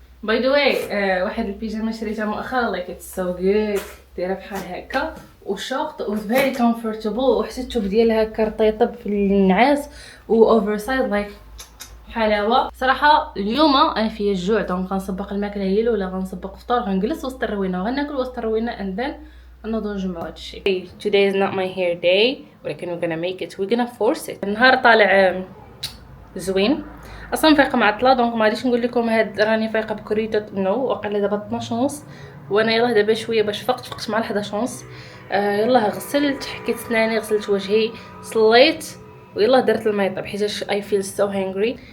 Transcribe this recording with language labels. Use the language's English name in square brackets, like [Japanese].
[English] by the way [Arabic] واحد البيجامه شريتها مؤخرا [English] like it's so good, [Arabic] دايره بحال هكا وشورت و [English] very comfortable, [Arabic] وحتى الثوب ديالها هكا رطيطب في النعاس و [English] over size like [Arabic] حلاوه. صراحه اليوم انا فيا الجوع، دونك غنسبق الماكله هي الاولى، غنسبق فطور، غنجلس وسط الروينه وغناكل وسط الروينه [English] and then [Arabic] نوضو نجمعو هادشي. [English] Today is not my hair day [Arabic] ولكن [English] we're gonna make it, we're gonna force it. [Arabic] النهار طالع زوين، اصلا فايقه معطله دونك ما غاديش نقول لكم هاد راني فايقه بكريته نو، وقيلا دابا 12 ونص وانا يلاه دابا شويه باش فقت مع 11 ونص. يلاه غسلت، حكيت سناني، غسلت وجهي، صليت ويلا درت الميطاب حيت [English] I feel so hungry.